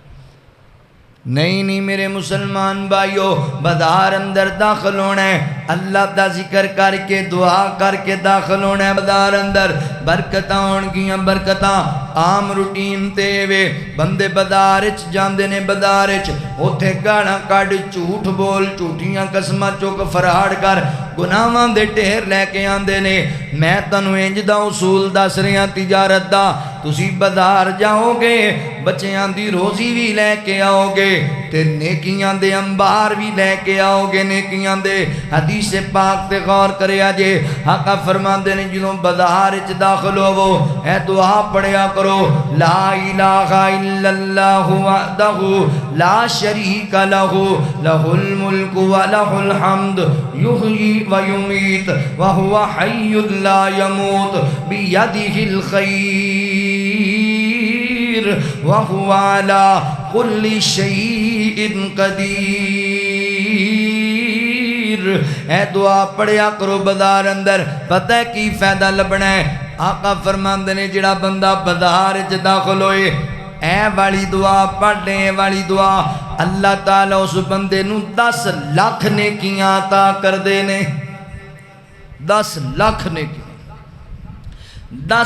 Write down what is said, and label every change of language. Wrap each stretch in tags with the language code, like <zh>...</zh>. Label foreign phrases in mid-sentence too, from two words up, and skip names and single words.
<pa>نہیں میرے مسلمان بھائیو بازار اندر داخل ہونا ہے اللہ دا ذکر کر کے دعا کر کے داخل ہونا ہے بازار اندر برکتاں ہونگیاں برکتاں عام روٹین تے وے بندے بازار وچ جاندے نے بازار وچ اوتھے گالاں کڈ جھوٹ بول جھوٹیاں قسماں چک فراڈ کر گناہاں دے ڈھیر لے کے آندے نے میں تانوں انج دا اصول دس رہا تجارت دا تسی بازار جاؤ گے بچیاں دی روزی بھی لے کے آؤ گے تے نیکیاں دے انبار بھی لے کے آؤ گے نیکیاں دے حدیث پاک تے غور کریا جے آقا فرماندے نے جدوں بازار وچ داخل ہوو اے دعا پڑھیا کرو</pa> <ar>لا الہ الا اللہ وحدہ لا شریک لہ لہ الملک ولہ الحمد یحیی ویمیت وہو حی لا یموت بیدہ الخیر وہو علی کل شیء قدیر</ar> <pa>اے دعا پڑھیا کرو بازار اندر پتہ ہے کی فائدہ لبنا ہے آقا فرماندے نے جڑا بندہ بازار وچ داخل ہوئے اے والی دعا پڑھ لے اے والی دعا اللہ تعالیٰ اس بندے نو 10 لاکھ نیکیاں عطا کر دے نے 10 لاکھ نیکیاں 10</pa>